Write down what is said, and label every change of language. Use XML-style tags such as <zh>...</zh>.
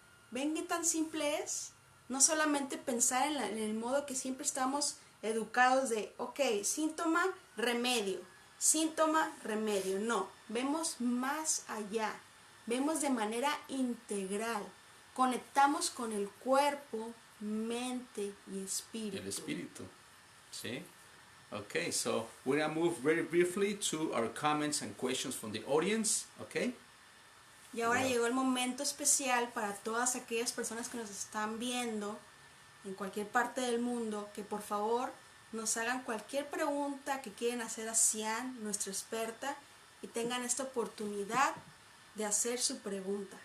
<es>¿Ven qué tan simple es? No solamente pensar en el modo que siempre estamos educados de, ok, síntoma, remedio. Síntoma, remedio. No, vemos más allá, vemos de manera integral, conectamos con el cuerpo, mente y espíritu. El espíritu, ¿sí?</es> <en>Okay, so we're going to move very briefly to our comments and questions from the audience, okay?</en> <es>Y ahora llegó el momento especial para todas aquellas personas que nos están viendo en cualquier parte del mundo, que por favor nos hagan cualquier pregunta que quieran hacer a Cian, nuestra experta, y tengan esta oportunidad de hacer su pregunta.</es>